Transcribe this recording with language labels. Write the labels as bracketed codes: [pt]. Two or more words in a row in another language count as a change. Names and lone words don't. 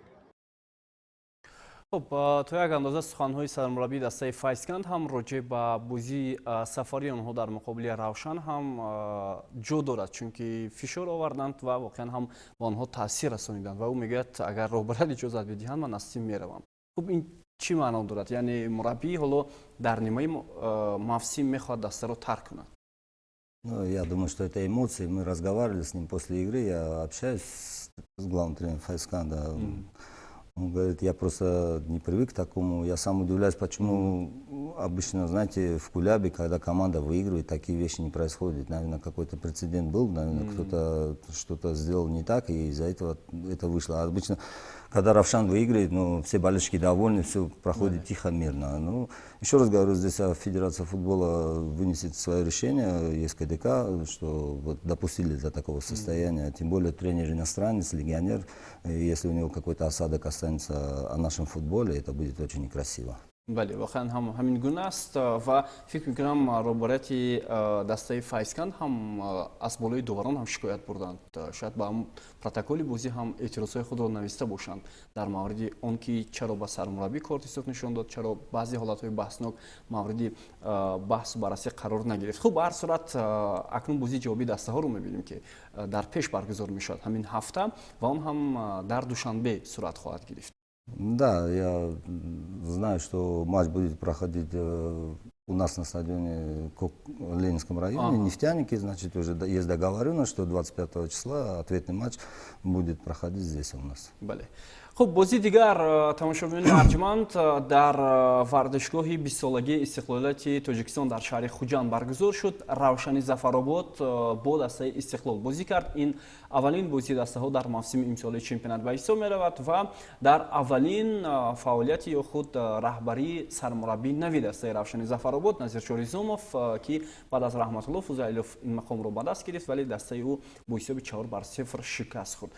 [fa] خب تو یک اندازه سخنهای سرمربی دسته فایزکند هم راجع به بازی سفری آنها در مقابل روشن هم جو دارد، چون که فشار آوردند و واقعا هم به آنها تاثیر رسانیدند و او میگه اگر رهبران اجازه بدهند من از تیم میروم. خب این چی معنا دارد؟ یعنی مربی حالا در نیمه موسم میخواد دسته رو ترک کند؟ [ru] Ну, я думаю, что это эмоции. Мы разговаривали с ним после игры, я общаюсь с главным тренером Файсканда. Он говорит, я просто не привык к такому. Я сам удивляюсь, почему обычно, знаете, в Кулябе, когда команда выигрывает, такие вещи не происходят. Наверное, какой-то прецедент был, наверное, кто-то что-то сделал не так, и из-за этого это вышло. А обычно, когда Равшан выигрывает, ну, все болельщики довольны, все проходит тихо, мирно. Ну, еще раз говорю, здесь Федерация футбола вынесет свое решение, есть КДК, что вот допустили до такого состояния. Тем более тренер иностранец, легионер. И если у него какой-то осадок останется о нашем футболе, это будет очень некрасиво. [tg] бале вақан ҳамин гуна аст ва фикр мекунам роборати дастаи Файсканд ҳам аз болои дуварон ҳам шикоят бурданд. Шояд ба протоколи бозӣ ҳам эътирозҳои худро нависта бошанд дар мавриди он ки чаро ба сармураббӣ корти суд нишон дод, чаро баъзе ҳолатҳои баҳснок мавриди баҳсу баррасӣ қарор нагирифт. Хуб, ба ҳар сурат акнун бозии ҷавоби дастаҳоро мебинем ки дар пеш баргузор мешавад ҳамин ҳафта ва он ҳам дар душанбе сурат хоҳад гирифт. [ru] Да, я знаю, что матч будет проходить у нас на стадионе в Ленинском районе, Нефтяники, значит, уже есть договоренность, что 25 числа ответный матч будет проходить здесь у нас. [tg] Бале. [fa] خب بازی دیگر تماشاگران ارجمند در ورزشگاه 20 سالگی استقلالیت تاجیکستان در شهر خوجند برگزار شد. روشن ظفرآباد با دسته استقلال بازی کرد. این اولین بازی دسته ها در موسم امسال چمپیونات به حساب می رود و در اولین فعالیت یا خود رهبری سرمربی نوی دسته روشن ظفرآباد نظیر چوریزوموف که بعد از رحمت الله فوزایلوف این مقام را به دست گرفت ولی دسته او با حساب 4-0 شکست خورد.